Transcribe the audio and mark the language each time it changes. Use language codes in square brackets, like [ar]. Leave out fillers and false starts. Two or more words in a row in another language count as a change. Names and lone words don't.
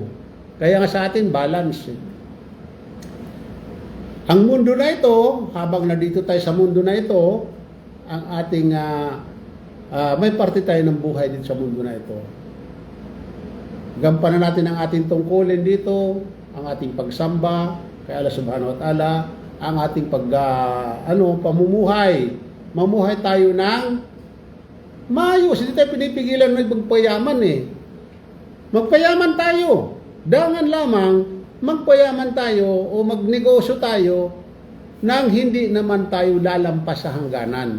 [tl] Kaya nga sa atin, balance. Ang mundo na ito, habang nandito tayo sa mundo na ito, ang ating may parte tayo ng buhay dito sa mundo na ito. Gampanan natin ang ating tungkulin dito, ang ating pagsamba kay Allah [ar] سبحانه وتعالى, [tl] ang ating pamumuhay. Mamuhay tayo ng maayos. Hindi tayo pinipigilan na magpayaman Magpayaman tayo. Dangan lamang magpayaman tayo o magnegosyo tayo nang hindi naman tayo lalampas sa hangganan.